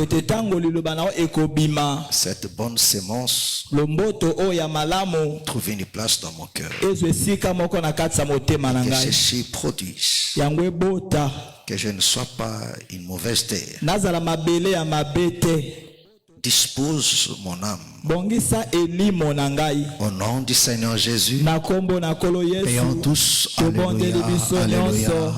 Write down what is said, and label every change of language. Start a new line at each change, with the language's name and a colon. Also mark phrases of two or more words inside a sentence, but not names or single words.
French: Cette bonne sémence trouve une place dans mon cœur. Que ceci produise. Que je ne sois pas une mauvaise terre. dispose mon âme.
Lingala: Bongisa elimo na ngai.
French: Au nom du Seigneur Jésus,
Lingala: Na kombo na kolo Yesu.
French: prions tous.
Lingala: Tobondeli Alléluia, biso alléluia, nyonso.